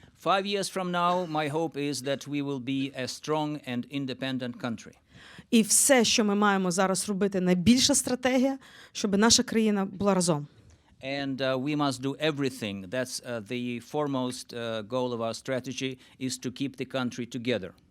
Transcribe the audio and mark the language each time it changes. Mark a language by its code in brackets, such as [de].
[en] 5 years from now, my hope is that we will be a strong and independent country. [uk] І все, що ми маємо зараз робити, найбільша стратегія, щоб наша країна була разом. [en] And we must do everything. That's the foremost goal of our strategy is to keep the country together.